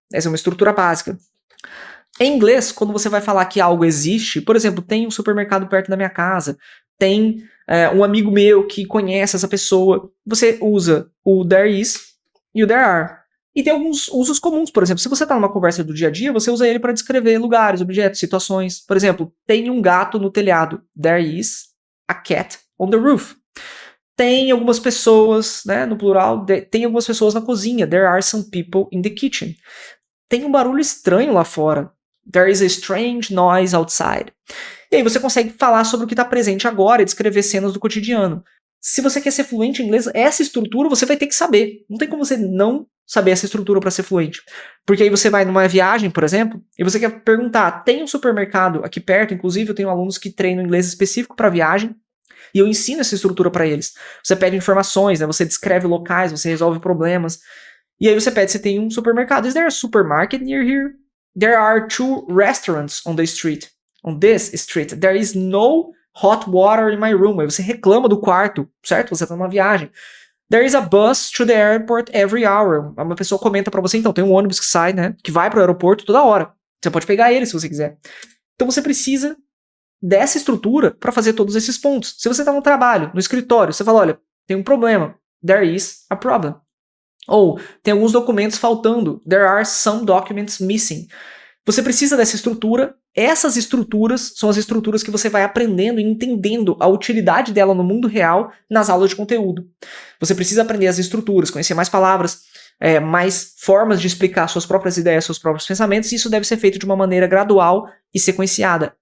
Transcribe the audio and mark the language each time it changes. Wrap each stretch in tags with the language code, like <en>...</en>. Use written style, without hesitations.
<pt>Essa é uma estrutura básica. Em inglês, quando você vai falar que algo existe, por exemplo, tem um supermercado perto da minha casa, tem um amigo meu que conhece essa pessoa, você usa o there is e o there are. E tem alguns usos comuns, por exemplo, se você está numa conversa do dia a dia, você usa ele para descrever lugares, objetos, situações. Por exemplo, tem um gato no telhado.</pt> <en>There is a cat on the roof.</en> <pt>Tem algumas pessoas, né, no plural, tem algumas pessoas na cozinha.</pt> <en>There are some people in the kitchen.</en> <pt>Tem um barulho estranho lá fora.</pt> <en>There is a strange noise outside.</en> <pt>E aí você consegue falar sobre o que está presente agora e descrever cenas do cotidiano. Se você quer ser fluente em inglês, essa estrutura você vai ter que saber. Não tem como você não saber essa estrutura para ser fluente. Porque aí você vai numa viagem, por exemplo, e você quer perguntar, tem um supermercado aqui perto? Inclusive eu tenho alunos que treinam inglês específico para viagem, e eu ensino essa estrutura para eles. Você pede informações, né? Você descreve locais, você resolve problemas, e aí você pede se tem um supermercado.</pt> <en>Is there a supermarket near here? There are 2 restaurants on the street. On this street. There is no hot water in my room.</en> <pt>Aí você reclama do quarto, certo? Você está numa viagem.</pt> <en>There is a bus to the airport every hour.</en> <pt>Uma pessoa comenta para você, então, tem um ônibus que sai, né? Que vai para o aeroporto toda hora. Você pode pegar ele se você quiser. Então você precisa dessa estrutura para fazer todos esses pontos. Se você está no trabalho, no escritório, você fala, olha, tem um problema.</pt> <en>There is a problem.</en> <pt>Ou tem alguns documentos faltando.</pt> <en>There are some documents missing.</en> <pt>Você precisa dessa estrutura. Essas estruturas são as estruturas que você vai aprendendo e entendendo a utilidade dela no mundo real nas aulas de conteúdo. Você precisa aprender as estruturas, conhecer mais palavras, mais formas de explicar suas próprias ideias, seus próprios pensamentos, e isso deve ser feito de uma maneira gradual e sequenciada.</pt>